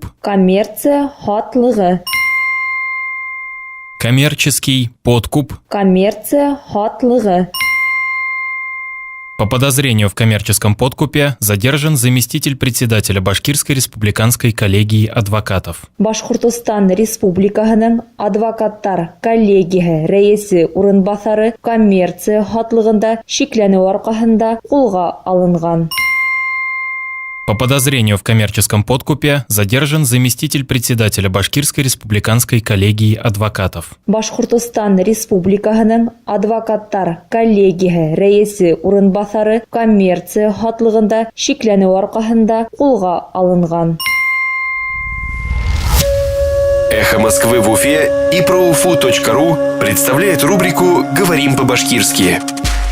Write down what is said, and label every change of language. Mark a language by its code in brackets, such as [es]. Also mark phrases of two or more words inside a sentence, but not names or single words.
[ba] Коммерция хатлыгы. [ru] Коммерческий подкуп. [ba] Коммерция хатлыгы. [ru] По подозрению в коммерческом подкупе задержан заместитель председателя Башкирской республиканской коллегии адвокатов. [ba] Башкортостан Республикаһының адвокаттар коллегияһы рәисе урынбасары коммерция хатлыгында шикләнү аркаһында кулга алынган. [ru] По подозрению в коммерческом подкупе задержан заместитель председателя Башкирской республиканской коллегии адвокатов. [ba] Башкортостан Республикаһының адвокаттар коллегияһы рәисе урынбасары коммерция хатлыгында шикләнү аркаһында кулга алынган. [ru] «Эхо Москвы» в Уфе и ProUFU.ru представляет рубрику «Говорим по-башкирски».